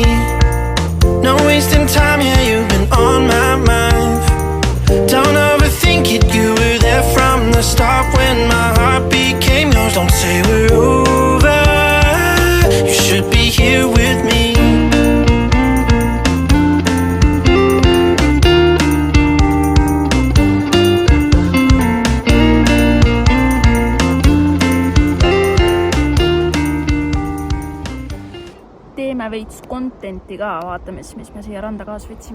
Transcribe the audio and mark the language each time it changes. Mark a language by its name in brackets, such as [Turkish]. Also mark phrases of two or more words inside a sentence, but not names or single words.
[English] No wasting time, yeah, you've been on my mind. Don't overthink it, you were there from the start when my heart became yours. Don't say we're over. You should be here with me. [Estonian] Teeme veits contenti ka, vaatame siis, mis me siia randa kaasa võtsime.